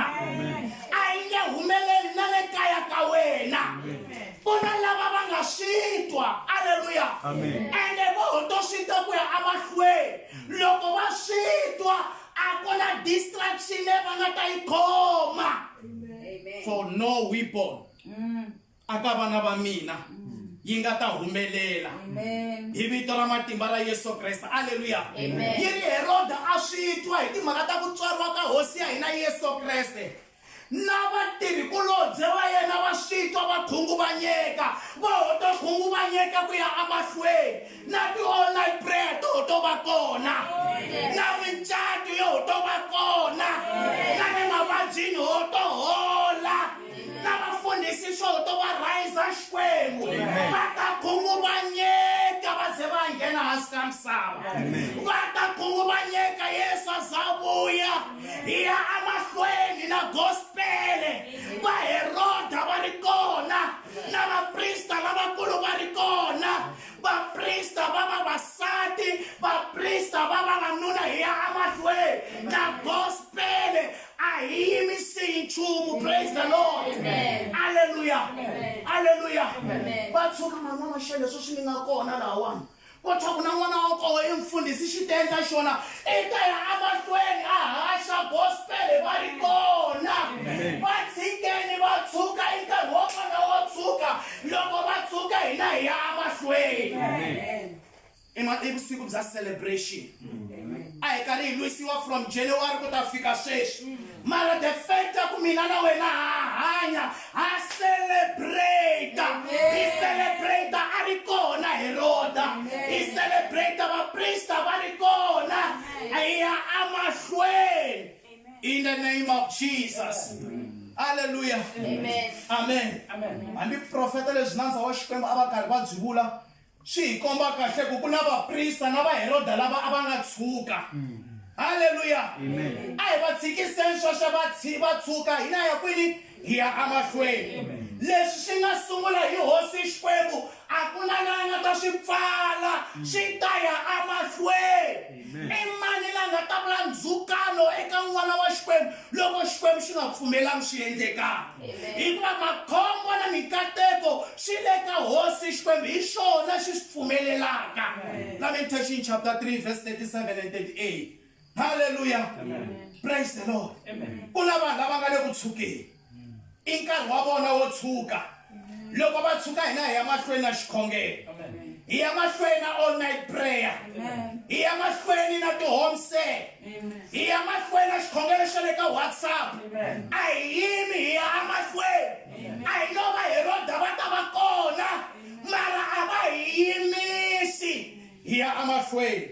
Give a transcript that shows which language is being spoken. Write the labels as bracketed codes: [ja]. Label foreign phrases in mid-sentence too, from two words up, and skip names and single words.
[ts] A yi nge humeleli na le kaya ka wena. Ku na lava va nga swi twa. Hallelujah. Ende vo to swi ta ku ya emahlweni. Loko va swi twa a ku na distraction leyi va nga ta yi khoma. [en] For no weapon [ts] aka vana va mina yi nga ta humelela hi vito ra matimba ra Yesu Kreste. Haleluya. Yi ri Herode a swi twa hi timhaka ta ku tswariwa ka hosi ya hina Yesu Kreste, na vatirhikulobye va yena va swi twa va khunguvanyeka. Va hoto khunguvanyeka ku ya emahlweni, na ti- [en] all night prayer [ts] to va kona, na micato yo to va kona, na le mavabyini ho to hola, na vafundhisi swo to va rhayisa Xikwembu. Va ta khunguvanyeka va ze va nghena hansi ka misava. Va ta khunguvanyeka. Yesu a za vuya hi ya emahlweni na gospele. Va Heroda va ri kona, na vaprista lavakulu va ri kona, vaprista va vavasati, vaprista va vavanuna hi ya emahlweni na gospele. A hi yimisi hi nchumu. [en] Praise the Lord. Hallelujah. Hallelujah. [ts] Va tshuka man'wana maxele leswi swi nga kona lahawani. Kotha ku na n'wana wa koho i mfundhisi xi ta endla xona i ta ya emahlweni a haxa gospel. Va ri kona. Va tshikeni va tshuka i nkarhi wa vona wo tshuka. Loko va tshuka hina hi ya emahlweni. I vusiku bya celebration. A hi karhi hi lwisiwa [en] from January [ts] ku ta fika sweswi. Mara [en] the fact [ts] ku mina na wena ha hanya ha celebrate. Hi celebrate a ri kona Herode. Hi celebrate vaprista va ri kona. Hi ya emahlweni. [en] In the name of Jesus. Hallelujah. Amen. Amen. [ts] Hambi profeta leswi nandza wa Xikwembu a va karhi va byi vula, swi hi komba kahle ku ku na vaprista na va Herode lava a va nga tshuka. Hallelujah. A hi va tshikiseni sweswo va tshuka hina ya kwini hi ya emahlweni. Leswi swi nga sungula hi hosi Xikwembu a ku na la nga ta swi pfala, swi ta ya emahlweni. I mani la nga ta vula ndzhukano eka n'wana wa Xikwembu loko Xikwembu xi nga pfumelangi swi endlekaka. Hikuva makhombo na mikateko swi le ka hosi Xikwembu, hi swona swi swi pfumelelaka. [en] Lamentation chapter 3 verse 37 and 38. Hallelujah. Praise the Lord. [ts] Ku na vanhu lava nga le ku tshukeni. I nkarhi wa vona wo tshuka. Loko va tshuka hina hi ya mahlweni na xikhongelo. Hi ya mahlweni na [en] all night prayer. [ts] Hi ya mahlweni na ti- [en] home set. [ts] Hi ya mahlweni na xikhongelo xa le ka WhatsApp. A hi yimi hi ya emahlweni. A hi lo va Herode va ta va kona, mara a va hi yimisi hi ya emahlweni.